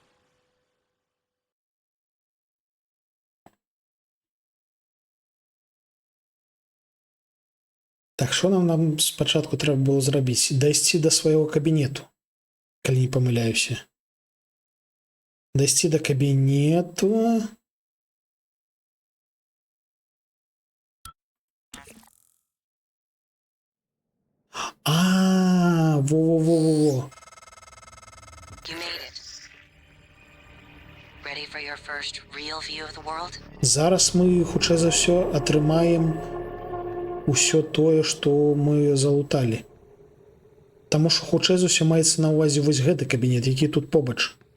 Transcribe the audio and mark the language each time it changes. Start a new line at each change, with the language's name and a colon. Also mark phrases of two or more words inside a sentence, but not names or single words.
Belarusian: Так што нам спачатку трэба было зрабіць? Дайсці да свайго кабінету, калі не памыляюся. Дайсці да кабінету. А, во-во-во-во-во. Зараз мы, хутчэй за ўсё, атрымаем усё тое, што мы залуталі. Таму што хутчэй за ўсё маецца на ўвазе вось гэты кабінет, які тут побач.